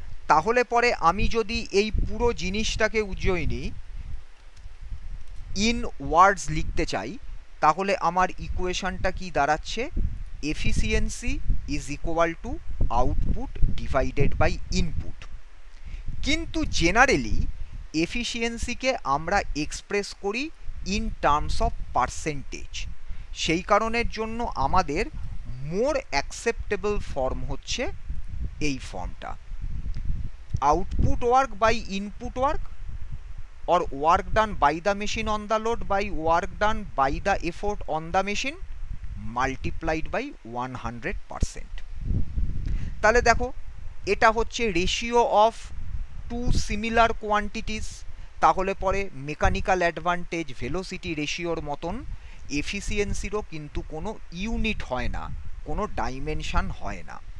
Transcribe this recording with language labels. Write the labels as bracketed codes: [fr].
[bn] তাহলে পরে আমি যদি এই পুরো জিনিসটাকে উজ্জয়িনী ইন ওয়ার্ডস লিখতে চাই, তাহলে আমার ইকুয়েশনটা কি দাঁড়াচ্ছে? [en] Efficiency is equal to output divided by input. [bn] কিন্তু জেনারেলি এফিসিয়েন্সিকে আমরা এক্সপ্রেস করি ইন টার্মস অফ পার্সেন্টেজ। [en] সেই কারণের জন্য আমাদের মোর অ্যাকসেপ্টেবল ফর্ম হচ্ছে এই ফর্মটা, output work by input work or work done by the machine on the load by work done by the effort on the machine multiplied by 100%। [bn] তাহলে দেখো এটা হচ্ছে ratio of two similar quantities. তাহলে পরে mechanical advantage velocity রেশিওর মতন এফিসিয়েন্সিরও কিন্তু কোনো unit হয় না, কোনো ডাইমেনশন হয় না।